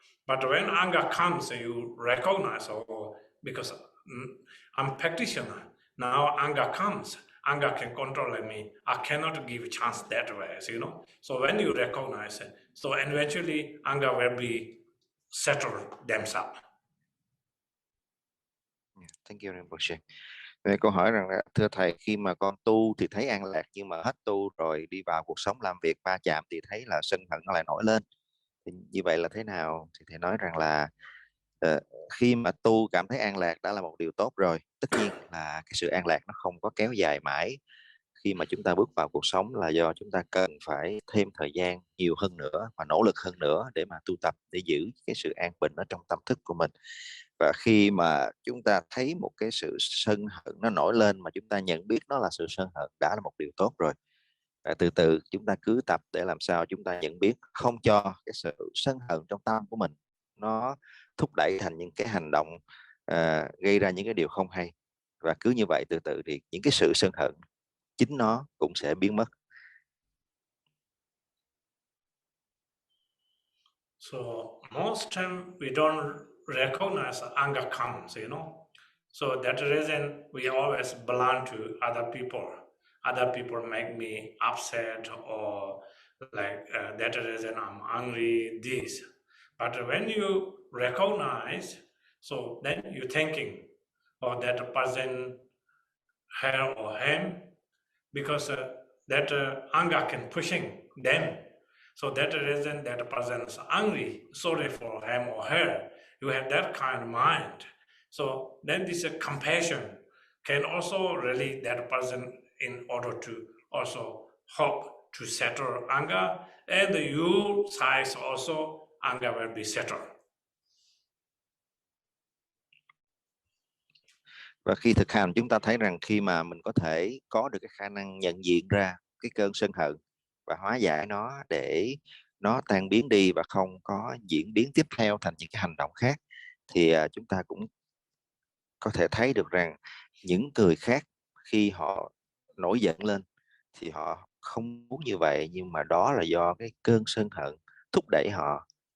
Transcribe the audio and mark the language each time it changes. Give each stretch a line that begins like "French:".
English: But when anger comes, you recognize, because I'm practitioner. Now anger comes. anger can control me. I cannot give chance that way, you know. So when you recognize it, so eventually anger will be settled themselves. Thank you, Rinpoche.
Vietnamese: Về câu hỏi rằng thưa thầy, khi mà con tu thì thấy an lạc, nhưng mà hết tu rồi đi vào cuộc sống làm việc va chạm thì thấy là sân hận nó lại nổi lên. Thì như vậy là thế nào? Thì thầy nói rằng là khi mà tu cảm thấy an lạc đã là một điều tốt rồi. Tất nhiên là cái sự an lạc nó không có kéo dài mãi. Khi mà chúng ta bước vào cuộc sống là do chúng ta cần phải thêm thời gian nhiều hơn nữa và nỗ lực hơn nữa để mà tu tập, để giữ cái sự an bình ở trong tâm thức của mình. Và khi mà chúng ta thấy một cái sự sân hận nó nổi lên mà chúng ta nhận biết nó là sự sân hận đã là một điều tốt rồi. Và từ từ chúng ta cứ tập để làm sao chúng ta nhận biết, không cho cái sự sân hận trong tâm của mình nó thúc đẩy thành những cái hành động gây ra những cái điều không hay. Và cứ như vậy từ từ thì những cái sự sân hận chính nó cũng sẽ biến mất.
English: So most time we don't recognize anger comes, you know. So that reason we always belong to other people. Other people make me upset, or like that reason I'm angry, this. But when you recognize, so then you're thinking, oh, that person, her or him, because that anger can pushing them. So that reason that person is angry, sorry for him or her. You have that kind of mind. So then this compassion can also release that person in order to also hope to settle anger, and your side also anger will be settled.
Vietnamese: Và khi thực hành chúng ta thấy rằng khi mà mình có thể có được cái khả năng nhận diện ra cái cơn sân hận và hóa giải nó để nó tan biến đi và không có diễn biến tiếp theo thành những cái hành động khác, thì chúng ta cũng có thể thấy được rằng những người khác khi họ nổi giận lên thì họ không muốn như vậy, nhưng mà đó là do cái cơn sân hận thúc đẩy họ.